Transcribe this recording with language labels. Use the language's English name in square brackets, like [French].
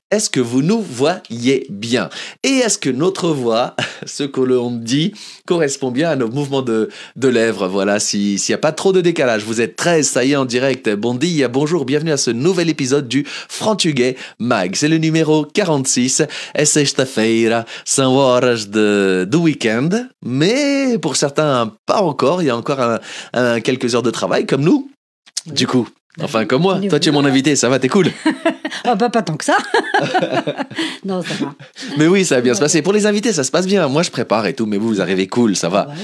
[French] Est-ce que vous nous voyez bien? Et est-ce que notre voix, ce que l'on dit, correspond bien à nos mouvements de lèvres? Voilà, s'il n'y a pas trop de décalage. Vous êtes 13, ça y est, en direct. [Portuguese] Bon dia, [French] bonjour, bienvenue à ce nouvel épisode du Frantuguais Mag. C'est le numéro 46. [Portuguese] É sexta-feira, são horas de week-end. [French] Mais pour certains, pas encore. Il y a encore quelques heures de travail, comme nous. Du coup, enfin comme moi. Toi, tu es mon invité, ça va, t'es cool. Ah bah pas tant que ça. Non, ça va. Mais oui, ça va bien se passer. Pour les invités, ça se passe bien. Moi, je prépare et tout, mais vous arrivez cool, ça va.